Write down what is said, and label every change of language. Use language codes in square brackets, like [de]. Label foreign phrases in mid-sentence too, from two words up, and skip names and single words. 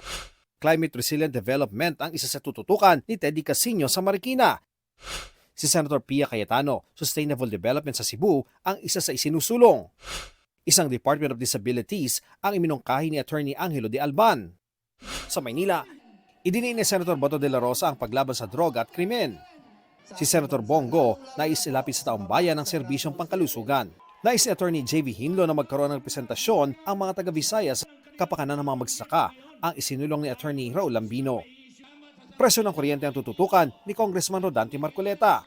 [en] Climate Resilient Development [tl] ang isa sa tututukan ni Teddy Casino sa Marikina. Si Senator Pia Cayetano, [en] Sustainable Development [tl] sa Cebu, ang isa sa isinusulong. Isang [en] Department of Disabilities [tl] ang iminungkahi ni Attorney Angelo de Alban. Sa Maynila, idiniin ni Senator Boto de la Rosa ang paglaban sa droga at krimen. Si Senator Bongo nais ilapit sa taong bayan ng serbisyong pangkalusugan. Nais ni Attorney J.V. Hinlo na magkaroon ng presentasyon ang mga taga-Visayas kapakanan ng mga magsasaka ang isinulong ni Attorney Raul Lambino. Presyo ng kuryente ang tututukan ni Congressman Rodante Marcoleta.